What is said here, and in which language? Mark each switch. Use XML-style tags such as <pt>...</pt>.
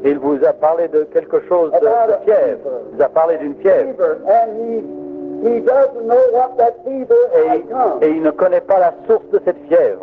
<fr>il vous a parlé de quelque chose de fièvre. Il vous a parlé d'une fièvre.</fr> <en>Fever, and he doesn't know what that fever has come.</en> <fr>Et il ne connaît pas la source de cette fièvre.</fr>